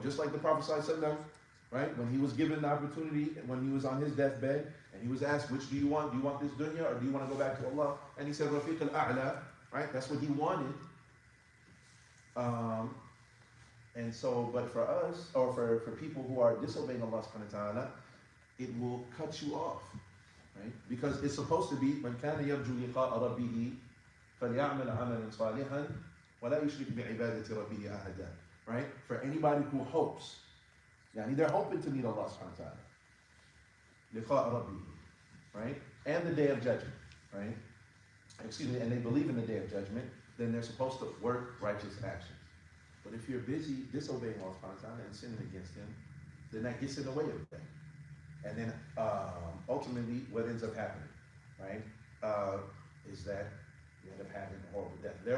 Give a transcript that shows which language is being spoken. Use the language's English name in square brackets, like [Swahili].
[English] Just like the Prophet sallallahu alaihi wasallam, right? When he was given the opportunity, when he was on his deathbed, and he was asked, which do you want? Do you want this dunya, or do you want to go back to Allah? And he said, Rafiq al-A'la, right? That's what he wanted. And so, but for us, or for people who are disobeying Allah subhanahu wa ta'ala, it will cut you off, right? [Arabic] Because it's supposed to be, مَنْ كَانَ يَرْجُو لِقَاءَ رَبِّهِ فَلْيَعْمَلْ عَمَلًا صَالِحًا وَلَا يُشْرِكْ بِعِبَادَةِ رَبِّهِ أَحَدًا. [English] Right? For anybody who hopes, they're hoping to meet Allah subhanahu wa ta'ala. [Arabic] لِقَاءَ رَبِّهِ, right? [English] And the day of judgment, right? And they believe in the day of judgment, then they're supposed to work righteous actions. But if you're busy disobeying Allah subhanahu wa ta'ala and sinning against Him, then that gets in the way of that. And then ultimately what ends up happening, right, is that you end up having a horrible death.